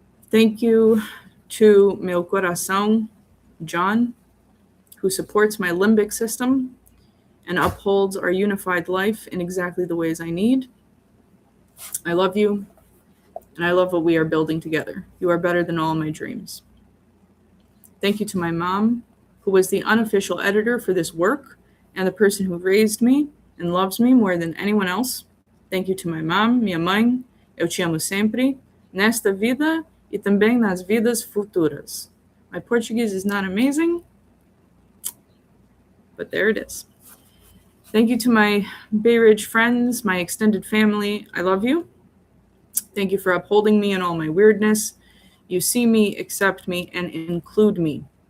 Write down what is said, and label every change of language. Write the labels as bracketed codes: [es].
[en] Thank you to Meu Coração, John, who supports my limbic system and upholds our unified life in exactly the ways I need. I love you, and I love what we are building together. You are better than all my dreams. Thank you to my mom, who was the unofficial editor for this work and the person who raised me and loves me more than anyone else. Thank you to my mom, [pt] minha mãe, eu te amo sempre, nesta vida e também nas vidas futuras. [en] My Portuguese is not amazing, but there it is. Thank you to my Bay Ridge friends, my extended family. I love you. Thank you for upholding me in all my weirdness. You see me, accept me, and include me.